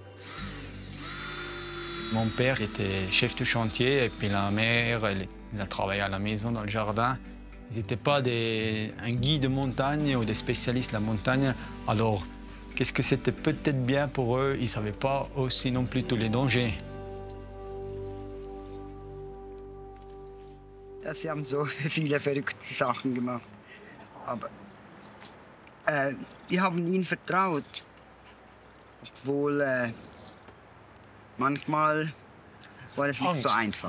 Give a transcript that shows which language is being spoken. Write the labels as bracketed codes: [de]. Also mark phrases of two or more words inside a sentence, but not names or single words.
[fr] Mon père était chef de chantier et puis la mère, elle a travaillé à la maison, dans le jardin. Ils n'étaient pas un guide de montagne ou des spécialistes de la montagne. Alors, qu'est-ce que c'était peut-être bien pour eux? Ils ne savaient pas aussi non plus tous les dangers. [de] Ja, sie haben so viele verrückte Sachen gemacht. Aber wir haben ihnen vertraut. Obwohl manchmal war es nicht so einfach.